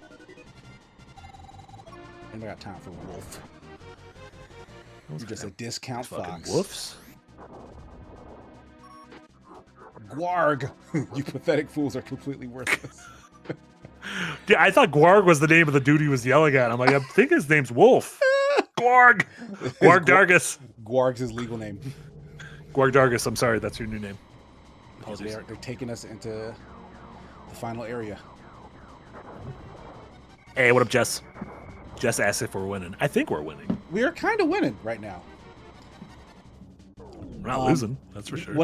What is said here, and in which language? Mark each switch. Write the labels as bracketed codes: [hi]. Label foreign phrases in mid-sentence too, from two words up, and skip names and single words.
[en] And I got time for Wolf. You're just a discount Fucking fox. woofs. Gwarg! You pathetic fools are completely worthless. Dude, I thought Gwarg was the name of the dude he was yelling at. I'm like, I think his name's Wolf. Gwarg. Gwarg Dargus. Gwarg's his legal name. Gwarg Dargus. I'm sorry, that's your new name. Apologies. They're taking us into the final area. Hey, what up, Jess? Jess asked if we're winning. I think we're winning. We are kind of winning right now. We're not losing, that's for sure.